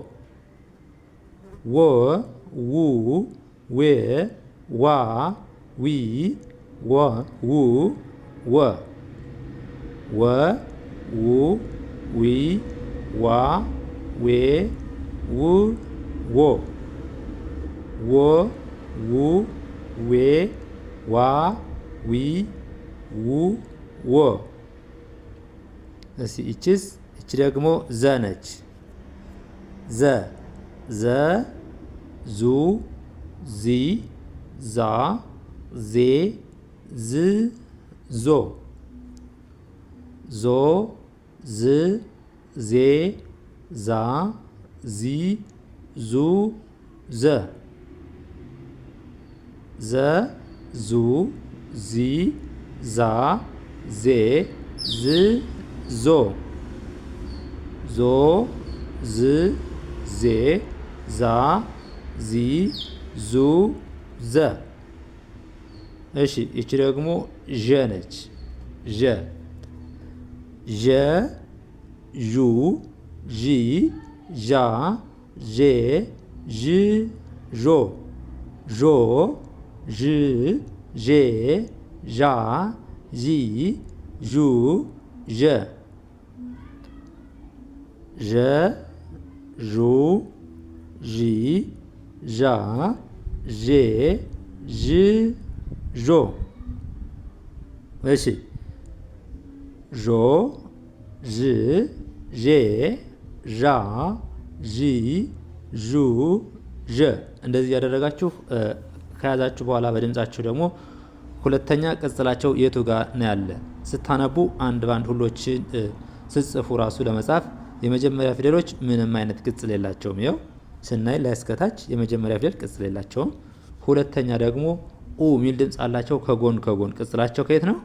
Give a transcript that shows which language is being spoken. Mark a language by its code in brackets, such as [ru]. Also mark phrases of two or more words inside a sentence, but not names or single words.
[am] ወ ው ዌ ዋ ዊ ወ ው ወ ወ ው ዊ ዋ ዌ ው ወ ወ ው ዌ ዋ ዊ ው ወ። እስቲ እቺስ? እቺ ደግሞ ዘ ነች። ዘ ዘ ዙ ዚ ዛ ዜ ዝ ዞ ዞ ዝ ዜ ዛ ዚ ዙ ዘ ዘ ዙ ዚ ዛ ዜ ዝ ዞ ዞ ዝ ዜ ዛ ዚ ዙ ዘ። እሺ እቺ ደግሞ ዠ ነች። ዠ ዠ ዡ ዢ ዣ ዤ ዥ ዦ ዦ ዥ ዤ ዣ ዢ ዡ ዠ ዠ ዡ ዢ ዣ ዤ ዥ ዦ። እሺ ዦ ዥ ዤ ዣ ዢ ዡ ዠ። እንደዚህ ያደረጋችሁ ከያዛችሁ በኋላ በድምጻችሁ ደግሞ ሁለተኛ ቅጽላቸው የቱ ጋር ነው ያለ ስታነቡ አንድ ባንድ ሁሎችን ስትጽፉ ራሱ ለመጻፍ የመጀመሪያ ፊደሎች ምንም አይነት ቅጽል የላቸውም። ይኸው ስናይ ላይ እስከታች የመጀመሪያ ፊደል ቅጽል የላቸውም። ሁለተኛ ደግሞ ኡ ሚል ድምጽ አላቸው። ከጎን ከጎን ቅጽላቸው ከየት ነው?